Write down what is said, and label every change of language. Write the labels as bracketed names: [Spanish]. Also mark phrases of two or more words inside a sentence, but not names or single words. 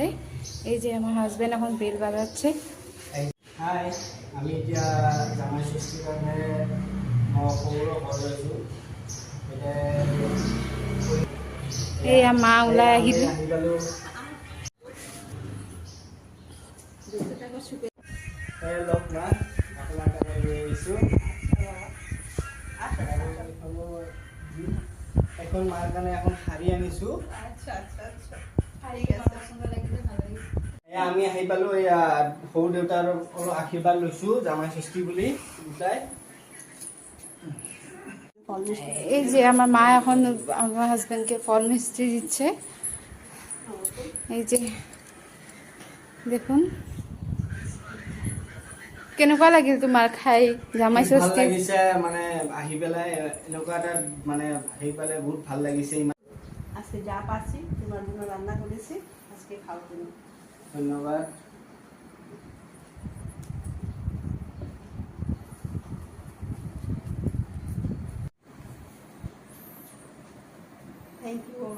[Bangla] এই যে আমার হাজব্যান্ড এখন বেল বাজাচ্ছে। হাই, [Assamese] আমি এতিয়া জামাই ষষ্ঠীৰ কাৰণে মই সৰুৰ ঘৰ লৈছোঁ। এয়া মা ওলাই আহিলে। লগ মা আপোনাক আমি লৈ আহিছোঁ। এখন মাৰ কাৰণে এখন শাৰী আনিছোঁ। আমি আহি পালোঁ। এয়া সৰু দেউতাৰ অলপ আশীৰ্বাদ লৈছোঁ জামাই ষষ্ঠী বুলি দুটাই। [Bangla] এই যে আমার মা এখন আমার হাজব্যান্ডকে ফল মিষ্টি দিচ্ছে। [Assamese] এই যে দেখুন কেনেকুৱা লাগিল তোমাৰ খাই জামাই ভাল ষষ্ঠী? লাগিছে, মানে আহি পেলাই এনেকুৱা এটা মানে আহি পেলাই বহুত ভাল লাগিছে। [Bangla] আজকে যা পাচ্ছি তোমার জন্য রান্না করেছি, আজকে খাও তুমি। ধন্যবাদ। [English] Thank you বাবা।